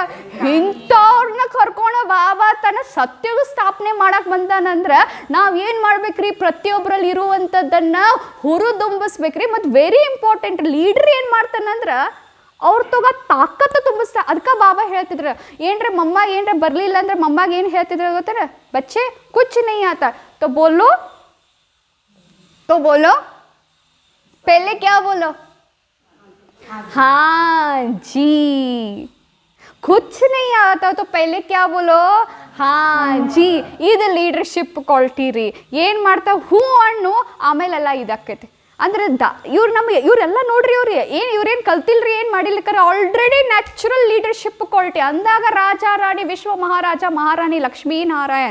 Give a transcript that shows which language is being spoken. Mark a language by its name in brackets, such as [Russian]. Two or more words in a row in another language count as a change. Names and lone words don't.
[Kannada] ಇಂಥವ್ರನ್ನ ಕರ್ಕೊಂಡು ಬಾಬಾ ತನ್ನ ಸತ್ಯವು ಸ್ಥಾಪನೆ ಮಾಡಕ್ಕೆ ಬಂದಾನಂದ್ರೆ ನಾವು ಏನು ಮಾಡ್ಬೇಕ್ರಿ, ಪ್ರತಿಯೊಬ್ಬರಲ್ಲಿ ಇರುವಂಥದ್ದನ್ನು ಹುರಿದುಂಬಿಸ್ಬೇಕ್ರಿ. ಮತ್ತು [English] very important, [Kannada] ಲೀಡ್ರ್ ಏನು ಮಾಡ್ತಾನಂದ್ರೆ ಅವ್ರ ತಗೋ ತಾಕತ್ತು ತುಂಬಿಸ್ತಾ. ಅದಕ್ಕೆ ಬಾಬಾ ಹೇಳ್ತಿದ್ರು, ಏನ್ರಿ ಮಮ್ಮ ಏನ್ರ ಬರಲಿಲ್ಲ ಅಂದ್ರೆ ಮಮ್ಮಗೆ ಏನು ಹೇಳ್ತಿದ್ರು ಗೊತ್ತಾರ, [Hindi] बच्चे कुछ नहीं आता तो बोलो पहले क्या बोलो, हाँ जी. कुछ नहीं आता तो पहले क्या बोलो, हाँ जी. [Kannada] ಇದು [English] leadership quality [Kannada] ರೀ. ಏನು ಮಾಡ್ತಾವೆ, ಹೂ ಹಣ್ಣು ಆಮೇಲೆಲ್ಲ ಇದಾಕೈತಿ. ಅಂದ್ರೆ ಇವರೆಲ್ಲ ನೋಡ್ರಿ, ಇವ್ರೇನು ಕಲ್ತಿಲ್ರಿ, ಏನು ಮಾಡಿಲ್ಲಕರ [English] already natural leadership quality [Kannada] ಅಂದಾಗ ರಾಜ ರಾಣಿ ವಿಶ್ವ ಮಹಾರಾಜ ಮಹಾರಾಣಿ ಲಕ್ಷ್ಮೀನಾರಾಯಣ.